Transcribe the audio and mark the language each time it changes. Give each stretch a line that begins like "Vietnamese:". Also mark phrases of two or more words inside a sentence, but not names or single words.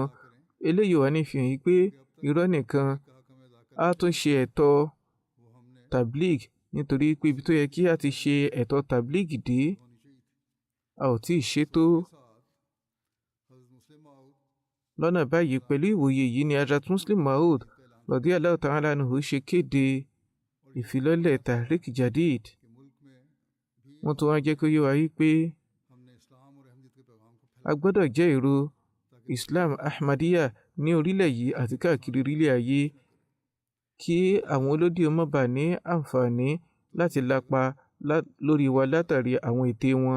Yoruba: Eléyìí wá ní fi hàn yí pé irọ́ nìkan á tún ṣe ẹ̀tọ́ tabligh, nítorí pé ibi tó yẹ kí a ti ṣe ẹ̀tọ́ tabligh dé, a ò tí ì ṣe tó. Lọ́nà báyìí, pẹ̀lú ìwòye yìí ni Hazrat Muslim Maud
Arabic: رضي الله تعالى عنه
Yoruba: ṣe kéde ìfilọ́lẹ̀ Tahrik Jadid. Wọ́n tún wá jẹ́ kó yé wa yí pé a gbọ́dọ̀ jẹ́ èrò Islam Ahmadiyya ní orílẹ̀ yìí àti káàkiri orílẹ̀ ayé, kí àwọn olódì ó má bàa ní àǹfààní láti lapa lórí wa látàrí àwọn ète wọn.